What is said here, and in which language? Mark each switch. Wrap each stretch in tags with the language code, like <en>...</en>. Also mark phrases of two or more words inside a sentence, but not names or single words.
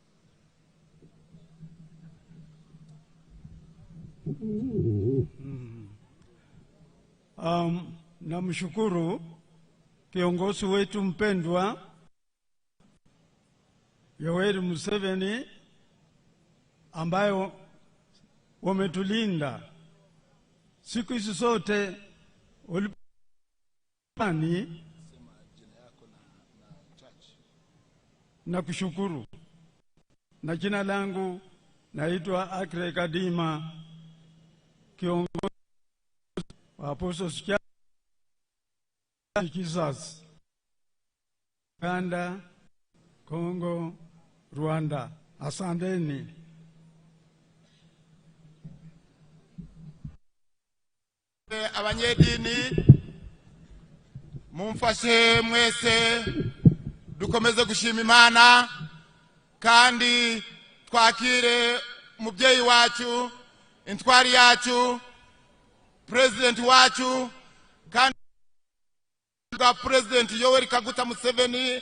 <sw>Namshukuru kiongozi wetu mpendwa Yoweri Museveni ambayo wametulinda siku hizi zote ulipani na kushukuru. Na jina langu naitwa Akre Kadima, kiongozi wa Apostles Church Jesus, Uganda, Congo, Rwanda. Asanteni.</sw> <rw>Abanyedini mumfashe mwese dukomeze gushima Imana kandi twakire mubyeyi wacu, intwari yacu, president wacu, kandi ga president Yoweri Kaguta Museveni.</rw>